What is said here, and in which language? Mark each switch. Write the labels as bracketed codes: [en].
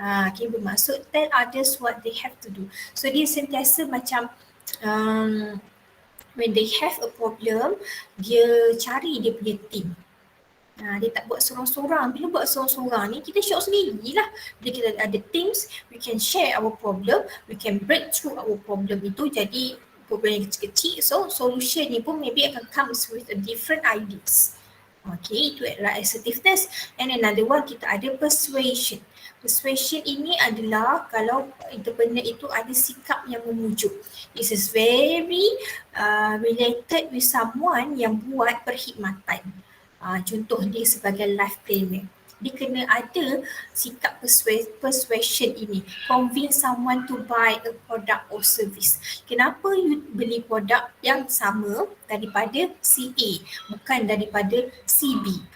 [en] Okay, [ms] bermaksud [en] tell others what they have to do. So [ms] dia sentiasa macam [en] when they have a problem, [ms] dia cari dia punya [en] team. [ms] Dia tak buat sorang-sorang. Bila buat sorang-sorang ni, kita shock sendirilah. Bila kita ada [en] teams, we can share our problem, we can break through our problem [ms] itu jadi [en] problem [ms] yang kecil-kecil. [en] So solution [ms] ni pun [en] maybe [ms] akan [en] comes with a different ideas. Okay, [ms] itu adalah [en] assertiveness. And another one, [ms] kita ada [en] persuasion. [ms] Persuasion ini adalah kalau entrepreneur itu ada sikap yang memujuk. [en] This is very related with someone [ms] yang buat perkhidmatan. Contoh dia sebagai life planner. Dia kena ada sikap persuasion ini. [en] Convince someone to buy a product or service. [ms] Kenapa you beli produk yang sama daripada si A, bukan daripada si B?